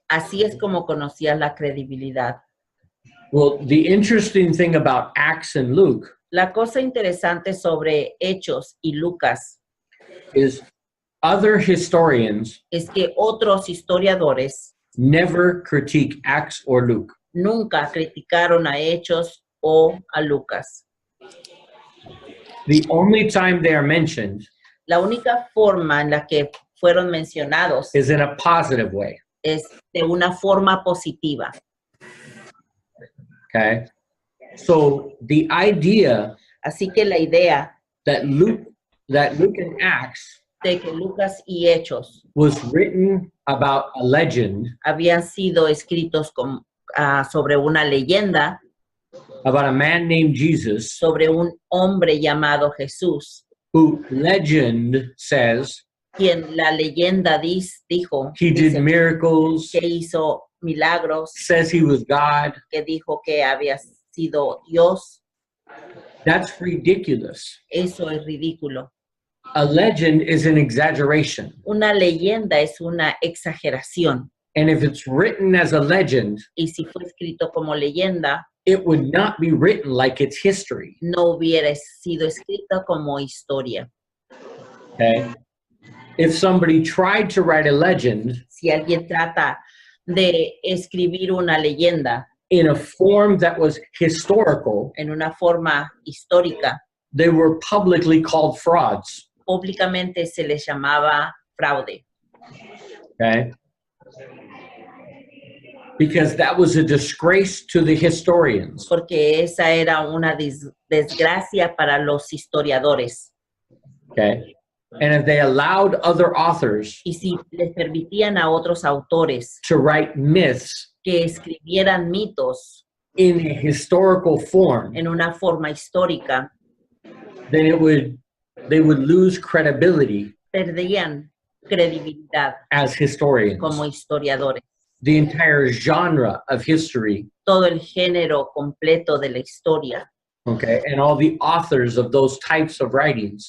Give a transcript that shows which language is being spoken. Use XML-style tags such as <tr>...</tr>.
<es>Así es como conocías la credibilidad.</es> <en>Well, the interesting thing about Acts and Luke</en> <es>La cosa interesante sobre Hechos y Lucas</es> <en>is other historians</en> <es>es que otros historiadores</es> <en>never critique Acts or Luke.</en> <es>nunca criticaron a Hechos o a Lucas.</es> <en>The only time they are mentioned</en> <es>La única forma en la que fueron mencionados</es> <en>is in a positive way.</en> <es>es de una forma positiva.</es> <en>Okay. So the idea</en> <es>Así que la idea</es> <en>that Luke and Acts</en> <es>de que Lucas y Hechos</es> <en>was written about a legend,</en> <es>habían sido escritos sobre una leyenda,</es> <en>about a man named Jesus,</en> <es>sobre un hombre llamado Jesús,</es> <en>who legend says</en> <es>quien la leyenda dijo</es> <en>he did</en> <es>dice</es> <en>miracles,</en> <es>que hizo milagros,</es> <en>says he was God.</en> <es>que dijo que había sido Dios.</es> <en>That's ridiculous.</en> <es>Eso es ridículo.</es> <en>A legend is an exaggeration.</en> <es>Una leyenda es una exageración.</es> <en>And if it's written as a legend,</en> <es>Y si fue escrito como leyenda,</es> <en>it would not be written like it's history.</en> <es>no hubiera sido escrito como historia.</es> <en>Okay? If somebody tried to write a legend</en> <es>Si alguien trata de escribir una leyenda</es> <en>in a form that was historical,</en> <es>en una forma histórica,</es> <en>they were publicly called frauds.</en> <es>públicamente se les llamaba fraude,</es> <en>Okay? Because that was a disgrace to the historians.</en> <es>porque esa era una desgracia para los historiadores.</es> <en>Okay? And if they allowed other authors</en> <es>Y si les permitían a otros autores</es> <en>to write myths</en> <es>que escribieran mitos</es> <en>in a historical form,</en> <es>en una forma histórica,</es> <en>then they would lose credibility</en> <es>perdían credibilidad</es> <en>as historians.</en> <es>como historiadores.</es> <en>The entire genre of history,</en> <es>Todo el género completo de la historia</es> <en>okay, and all the authors of those types of writings,</en>